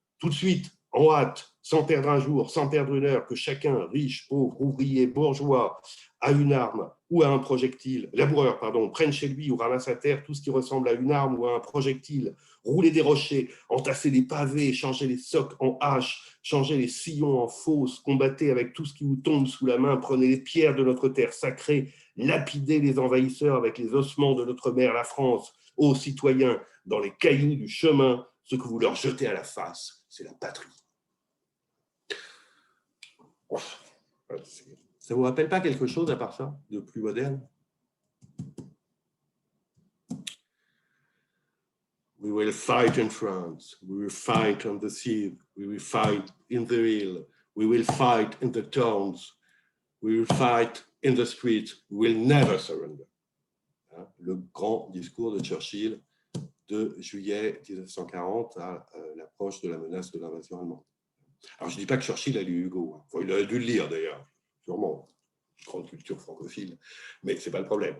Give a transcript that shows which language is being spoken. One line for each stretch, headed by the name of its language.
French: Tout de suite, en hâte, sans perdre un jour, sans perdre une heure, que chacun, riche, pauvre, ouvrier, bourgeois, a une arme ou à un projectile, laboureur, prenne chez lui ou ramasse à terre tout ce qui ressemble à une arme ou à un projectile, rouler des rochers, entasser des pavés, changer les socs en haches, changer les sillons en fosses, combattez avec tout ce qui vous tombe sous la main, prenez les pierres de notre terre sacrée, lapidez les envahisseurs avec les ossements de notre mère, la France. Ô citoyens, dans les cailloux du chemin, ce que vous leur jetez à la face, c'est la patrie. Ça ne vous rappelle pas quelque chose à part ça, de plus moderne?
English: We will fight in France, we will fight on the sea, we will fight in the hill, we will fight in the towns, we will fight in the streets, we will never surrender.
French: Le grand discours de Churchill de juillet 1940 à l'approche de la menace de l'invasion allemande. Alors, je ne dis pas que Churchill a lu Hugo, enfin, il a dû le lire d'ailleurs, sûrement, grande culture francophile, mais ce n'est pas le problème.